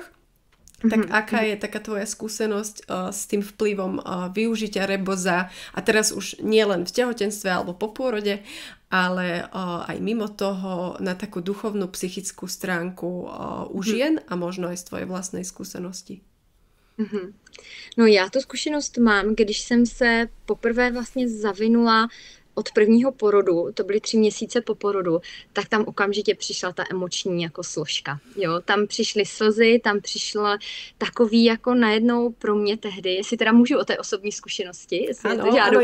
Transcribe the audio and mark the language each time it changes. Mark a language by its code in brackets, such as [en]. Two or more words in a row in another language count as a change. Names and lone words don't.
[sk] Tak aká je taká tvoja skúsenosť s tým vplyvom využitia reboza a teraz už nie len v tehotenstve alebo po pôrode, ale aj mimo toho na takú duchovnú, psychickú stránku u žien a možno aj z tvojej vlastnej skúsenosti? [cs] No já tu zkušenost mám, když jsem se poprvé vlastně zavinula od prvního porodu, to byly 3 měsíce po porodu, tak tam okamžitě přišla ta emoční jako složka. Jo, tam přišly slzy, tam přišla takový jako najednou pro mě tehdy, jestli teda můžu o té osobní zkušenosti.